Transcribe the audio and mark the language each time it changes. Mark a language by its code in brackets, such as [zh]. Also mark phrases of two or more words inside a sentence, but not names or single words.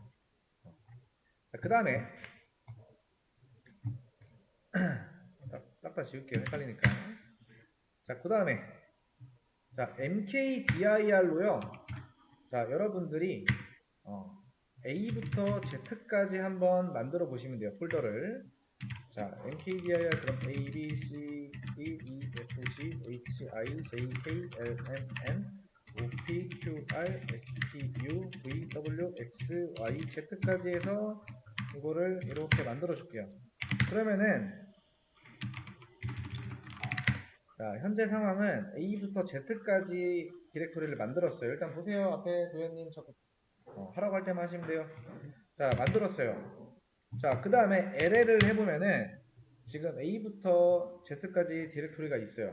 [ko] 자, 그 다음에 딱 지울게요. 헷갈리니까. 자, 그 다음에 자, mkdir로요. 자, 여러분들이 A부터 Z까지 한번 만들어 보시면 돼요. 폴더를. 자, mkdir 그럼 A, B, C, D, E, F, G, H, I, J, K, L, M, N, O, P, Q, R, S, T, U, V, W, X, Y, Z까지 해서 이거를 이렇게 만들어 줄게요. 그러면은 자, 현재 상황은 A부터 Z까지 디렉토리를 만들었어요. 일단 보세요. 앞에 도현님 하라고 할 때만 하시면 돼요. 자, 만들었어요. 자, 그 다음에 LL을 해보면은 지금 A부터 Z까지 디렉토리가 있어요.